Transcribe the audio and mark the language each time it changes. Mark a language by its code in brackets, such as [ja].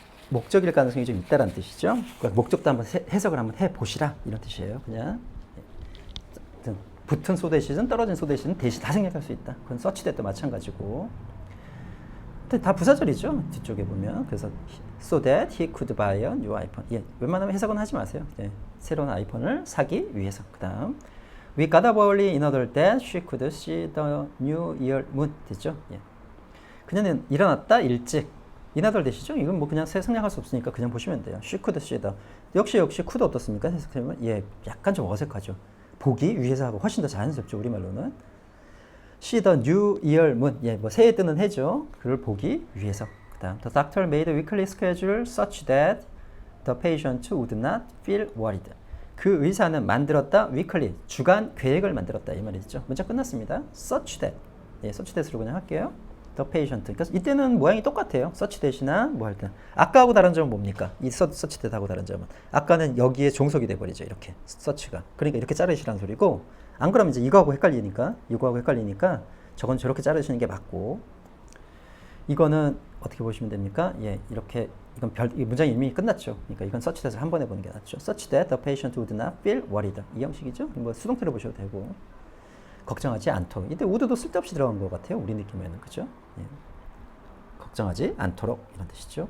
[ko] 목적일 가능성이 좀 있다라는 뜻이죠. 그러니까 목적도 한번 해석을 한번 해보시라 이런 뜻이에요. 그냥 붙은 소대시든 떨어진 소대시든 대시 다 생략할 수 있다. 그건 서치대도 마찬가지고. 근데 다 부사절이죠. 뒤쪽에 보면. [en] 그래서 so that he could buy a new iPhone. [ko] 웬만하면 해석은 하지 마세요. 새로운 아이폰을 사기 위해서. [en] 그 다음 we got up early in order that she could see the new year moon. [ko] 됐죠? 그녀는 일어났다 일찍. 이나덜 되시죠? 이건 뭐 그냥 생략할 수 없으니까 그냥 보시면 돼요. [en] she could see the. [ko] 역시 could 어떻습니까? 해석하면 약간 좀 어색하죠. 보기 위해서 하고 훨씬 더 자연스럽죠, 우리말로는. see the new year moon. 뭐 새해 뜨는 해죠. 그걸 보기 위해서. [en] 그다음 the doctor made a weekly schedule such that the patient would not feel worried. [ko] 그 의사는 만들었다 weekly 주간 계획을 만들었다 이 말이죠. 문장 끝났습니다. such that. such that으로 그냥 할게요. [en] the patient. [ko] 그러니까 이때는 모양이 똑같아요. such that이나 뭐 할 때. 아까하고 다른 점은 뭡니까? 이 such that하고 다른 점은 아까는 여기에 종속이 돼 버리죠. 이렇게 such가. 그러니까 이렇게 자르시라는 소리고, 안 그러면 이제 이거하고 헷갈리니까 저건 저렇게 자르시는 게 맞고, 이거는 어떻게 보시면 됩니까? 이렇게 이건 이 문장이 이미 끝났죠. 그러니까 이건 such that을 한 번 해보는 게 낫죠. [en] such that the patient would not feel worried. [ko] 이 형식이죠. 뭐 수동태로 보셔도 되고. 걱정하지 않도록. 이때 would도 쓸데없이 들어간 것 같아요. 우리 느낌에는. 그죠? 걱정하지 않도록 이런 뜻이죠.